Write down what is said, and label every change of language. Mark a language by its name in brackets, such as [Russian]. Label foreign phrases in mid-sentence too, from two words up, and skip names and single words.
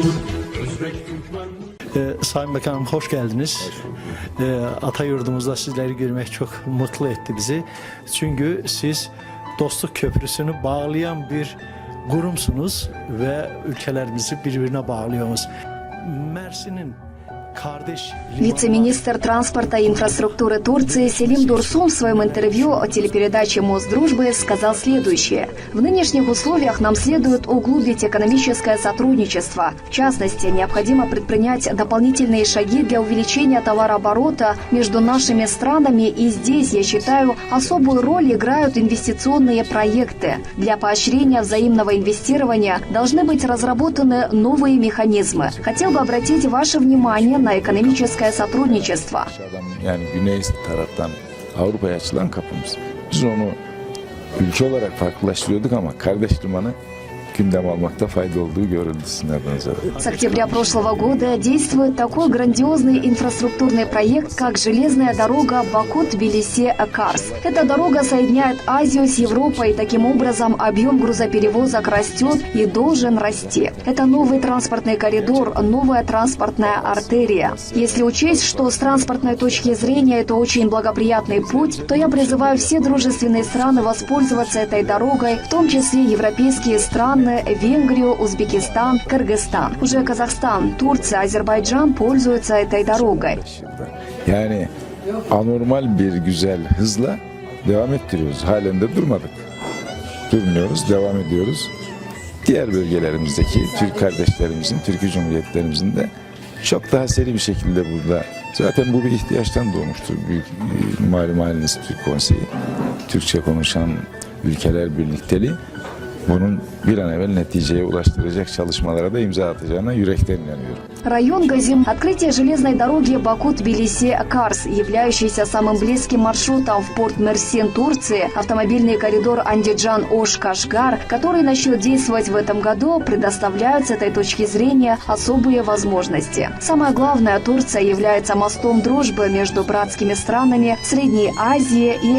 [Turkish] Özbek, Türkmen... Sayın Bakanım hoş geldiniz. Atayurdumuzda sizleri görmek çok mutlu etti bizi. Çünkü siz dostluk köprüsünü bağlayan bir kurumsunuz ve ülkelerimizi birbirine bağlıyorsunuz. Mersin'in [Russian] Вице-министр транспорта и инфраструктуры Турции Селим Дурсун в своем интервью о телепередаче «Мосдружбы» сказал следующее. В нынешних условиях нам следует углубить экономическое сотрудничество. В частности, необходимо предпринять дополнительные шаги для увеличения товарооборота между нашими странами, и здесь, я считаю, особую роль играют инвестиционные проекты. Для поощрения взаимного инвестирования должны быть разработаны новые механизмы. Хотел бы обратить ваше внимание на ekonomikaya сотрудничество. [Turkish] Yani güney taraftan Avrupa'ya açılan kapımız. Biz onu ülke olarak farklılaştırıyorduk ama kardeş limanı gündem almakta fayda olduğu görüldü sizlerden zaten. [Russian] С октября прошлого года действует такой грандиозный инфраструктурный проект, как железная дорога Баку-Тбилиси-Карс. Эта дорога соединяет Азию с Европой, и таким образом объем грузоперевозок растет и должен расти. Это новый транспортный коридор, новая транспортная артерия. Если учесть, что с транспортной точки зрения это очень благоприятный путь, то я призываю все дружественные страны воспользоваться этой дорогой, в том числе европейские страны, Венгрию, Узбекистан, Кыргызстан. Уже Казахстан, Турция, Азербайджан пользуются этой дорогой. [Turkish] Yani anormal bir güzel hızla devam ettiriyoruz. Halen de durmadık. Durmuyoruz, devam ediyoruz. Diğer bölgelerimizdeki Türk kardeşlerimizin, Türk Cumhuriyetlerimizin de çok daha seri bir şekilde burada. Zaten bu bir ihtiyaçtan doğmuştur. Büyük malum haliniz Türk Konseyi, Türkçe konuşan ülkeler birlikteliği. Bunun bir an evvel neticeye ulaştıracak çalışmalara da imza atacağına yürekten inanıyorum. [Russian] Район Газим. Открытие железной дороги Баку-Тбилиси-Карс, являющейся самым близким маршрутом в порт Мерсин, Турции, автомобильный коридор Андиджан-Ош-Кашгар, который начнет действовать в этом году, предоставляют с этой точки зрения особые возможности. Самое главное, Турция является мостом дружбы между братскими странами Средней Азии и...